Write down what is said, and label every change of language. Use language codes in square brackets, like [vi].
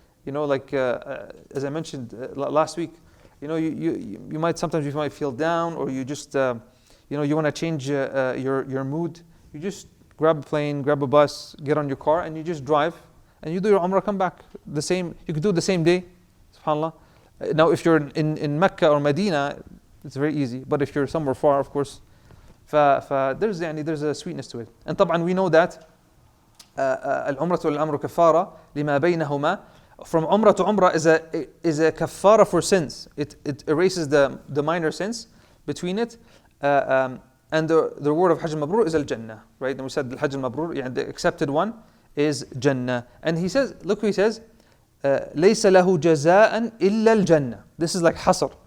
[en] You know, like as I mentioned last week, you know, you might sometimes feel down, or you just you know, you want to change your mood. You just grab a plane, grab a bus, get on your car, and you just drive. and you do your Umrah, come back. You could do it the same day, subhanAllah. Now, if you're in Mecca or Medina, it's very easy. But if you're somewhere far, of course, there's a sweetness to it. And [ar] طبعا [en] we know that [ar] العمرة والعمر كفارة لما بينهما. [en] From Umrah to Umrah is a kafara for sins. It erases the minor sins between it. And the reward of Hajj al-Mabrur is al-Jannah, right? And we said the Hajj al-Mabrur, the accepted one, is Jannah. And he says, look what he says, [ar] ليس له جزاء إلا الجنة. [en] This is like hasr.